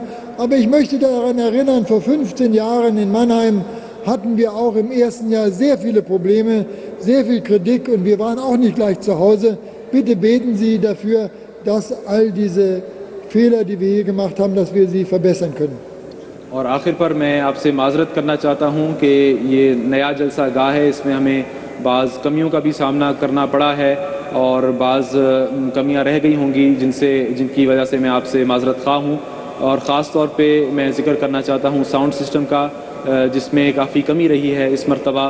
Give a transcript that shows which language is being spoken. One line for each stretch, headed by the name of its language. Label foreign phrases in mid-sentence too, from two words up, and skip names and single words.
German: Aber ich möchte daran erinnern, vor 15 Jahren in Mannheim hatten wir auch im ersten Jahr sehr viele Probleme, sehr viel Kritik und wir waren auch nicht gleich zu Hause. Bitte beten Sie dafür, dass all diese Fehler, die wir hier gemacht haben, dass wir sie verbessern können.
Urdu: اور آخر پر میں آپ سے معذرت کرنا چاہتا ہوں کہ یہ نیا جلسہ گاہ ہے، اس میں ہمیں بعض کمیوں کا بھی سامنا کرنا پڑا ہے اور بعض کمیاں رہ گئی ہوں گی جن کی وجہ سے میں آپ سے معذرت خواہ ہوں. اور خاص طور پے میں ذکر کرنا چاہتا ہوں
English: sound system
Urdu: کا، جس میں کافی کمی رہی ہے اس مرتبہ.